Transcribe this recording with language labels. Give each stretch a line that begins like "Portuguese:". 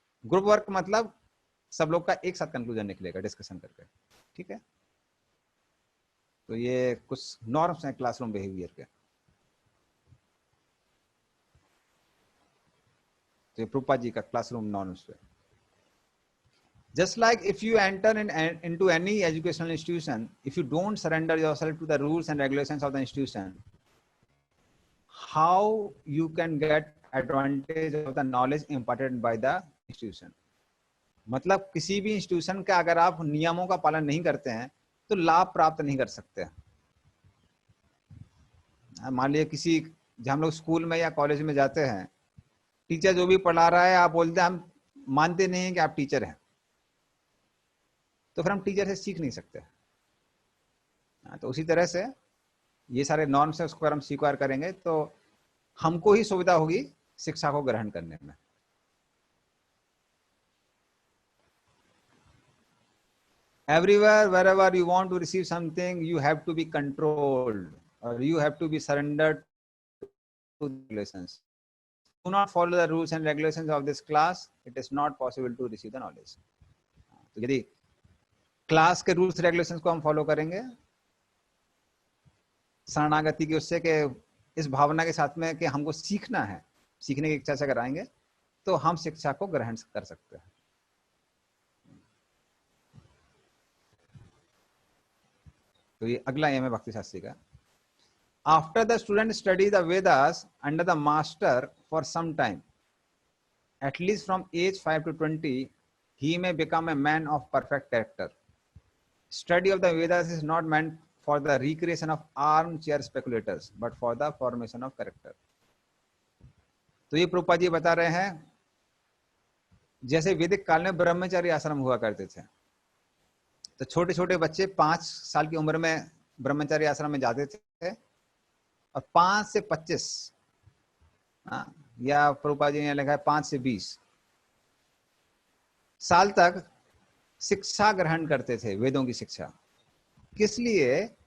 Hindi: Group work मतलब सब लोग का एक साथ कंक्लूजन निकलेगा डिस्कशन करके, ठीक है? तो ये कुछ नॉर्म्स हैं क्लासरूम बिहेवियर के। तो ये प्रभुपाद जी का क्लासरूम नॉर्म्स पे।
English: Just like if you enter into any educational institution, if you don't surrender yourself to the rules and regulations of the institution, how you can get advantage of the knowledge imparted by the institution?
Hindi: मतलब किसी भी institution का अगर आप नियमों का पालन नहीं करते हैं तो लाभ प्राप्त नहीं कर सकते। मान लीजिए किसी, जब हम लोग स्कूल में या कॉलेज में जाते हैं, टीचर जो भी पढ़ा रहा है आप बोलते हैं हम मानते नहीं हैं कि आप टीचर हैं, तो फिर हम टीचर से सीख नहीं सकते। तो उसी तरह से ये सारे नॉर्म्स है, उसको अगर हम स्वीकार करेंगे तो हमको ही सुविधा होगी शिक्षा को ग्रहण करने में।
English: Everywhere, wherever you want to receive something, you have to be controlled or you have to be surrendered to the regulations. Do not follow the rules and regulations of this class, it is not possible to receive the knowledge.
Hindi: तो यदि class के rules regulations को हम follow करेंगे शरणागति की, उससे कि इस भावना के साथ में कि हमको सीखना है, सीखने की इच्छा से कराएंगे तो हम शिक्षा को ग्रहण कर सकते हैं। तो ये अगला एम है भक्ति शास्त्री का।
English: After the student study the Vedas under the master for some time, at least from age 5 to 20, he may become a man of perfect character. Study of the Vedas is not meant for the recreation of armchair speculators, but for the formation of character.
Hindi: तो ये प्रभुपाद जी बता रहे हैं, जैसे वैदिक काल में ब्रह्मचारी आश्रम हुआ करते थे, तो छोटे छोटे बच्चे 5 साल की उम्र में ब्रह्मचारी आश्रम में जाते थे और 5 से 25 या प्रभुपाद जी ने लिखा है 5 से 20 साल तक शिक्षा ग्रहण करते थे, वेदों की शिक्षा। किस लिए?